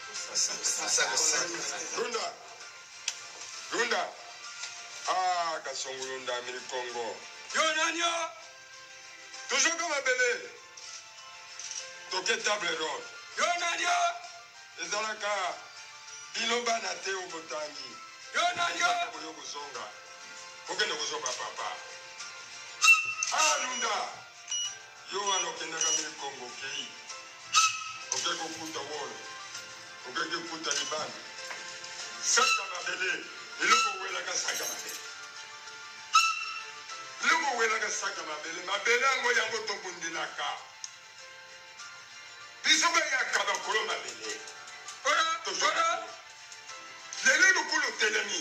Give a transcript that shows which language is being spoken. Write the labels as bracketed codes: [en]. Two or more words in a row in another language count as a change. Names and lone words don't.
[ln] Lunda, ah, Kasongo Lunda, Mili Congo. Yo, Nanyo, [fr] toujours comme un bébé. Toqué table ronde. [ln] Yo, Nanyo, les Alaka. Biloba na te obotangi. Yo nanyo. Yo kuzonga. Okende kuzonga papa. Ah Lunda. Yo anokenda kamili Kongo kei. Oke kukuta wolo. Oke kukuta libani. Saka mabele. Iloko wela ka saka mabele. Iloko wela ka saka mabele. Mabele ango yango tobundilaka. Bisoba ya kaba kolo mabele. Ora. Lelo lukulu telemi.